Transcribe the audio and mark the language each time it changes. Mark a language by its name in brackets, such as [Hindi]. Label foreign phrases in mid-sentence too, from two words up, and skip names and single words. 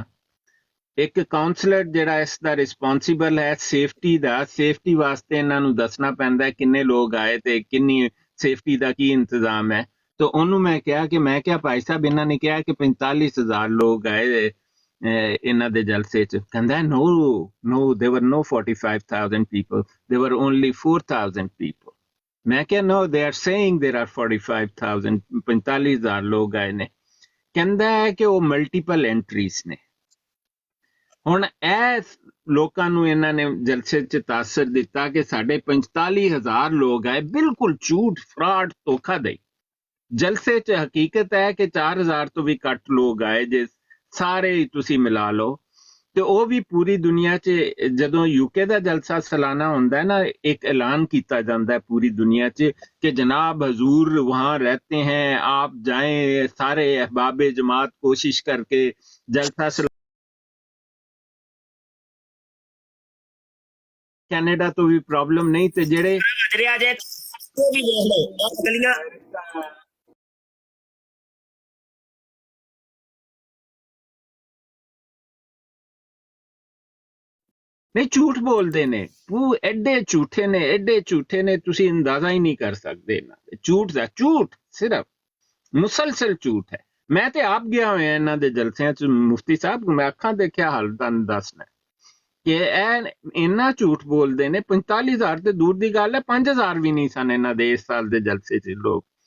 [Punjabi] ਇੱਕ ਕਾਉਂਸਲਰ ਜਿਹੜਾ ਇਸ ਦਾ ਰਿਸਪੌਂਸਿਬਲ ਹੈ ਸੇਫਟੀ ਦਾ, ਸੇਫਟੀ ਵਾਸਤੇ ਇਹਨਾਂ ਨੂੰ ਦੱਸਣਾ ਪੈਂਦਾ ਕਿੰਨੇ ਲੋਕ ਆਏ ਤੇ ਕਿੰਨੀ ਸੇਫਟੀ ਦਾ ਕੀ ਇੰਤਜ਼ਾਮ ਹੈ। ਤਾਂ ਉਹਨੂੰ ਮੈਂ ਕਿਹਾ ਭਾਈ ਸਾਹਿਬ ਇਹਨਾਂ ਨੇ ਕਿਹਾ ਕਿ 45,000 ਲੋਕ ਆਏ ਇਹਨਾਂ ਦੇ ਜਲਸੇ 'ਚ। [English] ਕਹਿੰਦਾ no there were no 45,000 people, there were only 4,000 people। [Punjabi] ਮੈਂ ਕਿਹਾ [English] no they are saying there are 45,000, [Punjabi] 45,000 ਲੋਕ ਆਏ ਨੇ। ਕਹਿੰਦਾ ਹੈ ਕਿ ਉਹ ਮਲਟੀਪਲ ਐਂਟਰੀਜ਼ ਨੇ। ਹੁਣ ਇਹ ਲੋਕਾਂ ਨੂੰ ਇਹਨਾਂ ਨੇ ਜਲਸੇ 'ਚ ਤਾਸਰ ਦਿੱਤਾ ਕਿ ਸਾਡੇ 45,000 ਲੋਕ ਆਏ। ਬਿਲਕੁਲ ਝੂਠ, ਫਰਾਡ, ਧੋਖਾਧੜੀ। ਜਲਸੇ 'ਚ ਹਕੀਕਤ ਹੈ ਕਿ 4,000 ਤੋਂ ਵੀ ਘੱਟ ਲੋਕ ਆਏ ਜੇ ਸਾਰੇ ਤੁਸੀਂ ਮਿਲਾ ਲਓ। ਤੇ ਉਹ ਵੀ ਪੂਰੀ ਦੁਨੀਆ 'ਚ ਜਦੋਂ ਯੂਕੇ ਦਾ ਜਲਸਾ ਸਾਲਾਨਾ ਹੁੰਦਾ ਹੈ ਨਾ, ਇੱਕ ਐਲਾਨ ਕੀਤਾ ਜਾਂਦਾ ਹੈ ਪੂਰੀ ਦੁਨੀਆ 'ਚ [Urdu] کہ جناب حضور وہاں رہتے ہیں، آپ جائیں، سارے احباب جماعت کوشش کر کے جلسہ [Punjabi] کینیڈا تو بھی پرابلم نہیں تے جڑے نہیں جھوٹ بولتے نے، وہ ایڈے جھوٹے نے تسی اندازہ ہی نہیں کر سکتے۔ جھوٹ دا جھوٹ، صرف مسلسل جھوٹ ہے۔ میں تے آپ گیا ہوئے ہیں انہاں دے جلسیاں چ مفتی صاحب، میں اکھاں دیکھیا حال تان دسنا کہ اینا جھوٹ بولتے نے۔ 45,000 تے دور دی گل ہے، 5,000 بھی نہیں سن انہاں دے اس سال دے جلسے چ لوگ۔